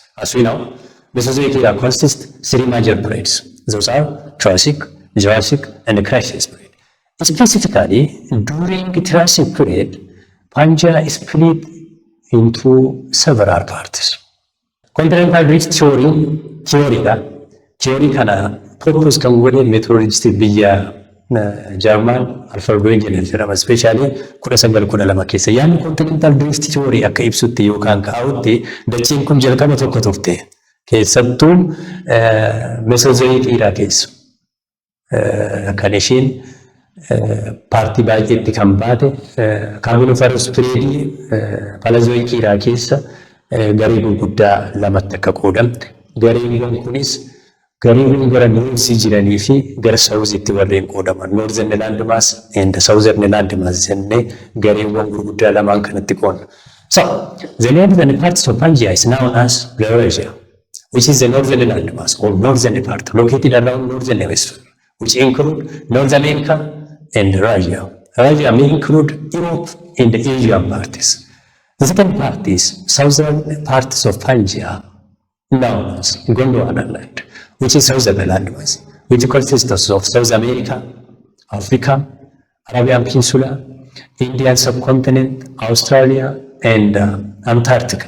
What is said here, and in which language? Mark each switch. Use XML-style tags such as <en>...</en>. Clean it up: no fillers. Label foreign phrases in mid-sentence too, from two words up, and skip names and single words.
<en>As we know, Mesozoic era consists of 3 major periods. Those are Triassic, Jurassic, and Cretaceous period. Specifically, during Triassic period, Pangea split into several parts. Continental drift theory</en> <om>kana propose kan godhe meteorologist biyya German Alfred Wegener jedhama especially 1912 keessa yaani</om> <en>continental drift theory</en> <om>akka ibsutti yookaan kaa'utti dachiin kun jalqaba tokko turte keessattuu</om> <en>Mesozoic era</en> <om>keessa kan ishiin paartii baay'eetti kan baate</om> <en>Carboniferous period Paleozoic era</en> <om>keessa garee gurguddaa lamatti akka qoodamte gareewwan kunis gareewwan gara North jiranii fi gara South warreen qoodaman</om> <en>Northern landmass and Southern landmass</en> <om>jennee gareewwan gurguddaa lamaan kanatti qoodna.</om> <en>So the northern part of Pangaea is known as Laurasia, which is the northern landmass or northern part located around northern hemisphere, which include North America and Russia. Russia may include Europe and the Asian parts. The second part is southern parts of Pangaea, known as Gondwanaland, which is southern landmass, which consists of South America, Africa, Arabian Peninsula, Indian subcontinent, Australia, and Antarctica.</en>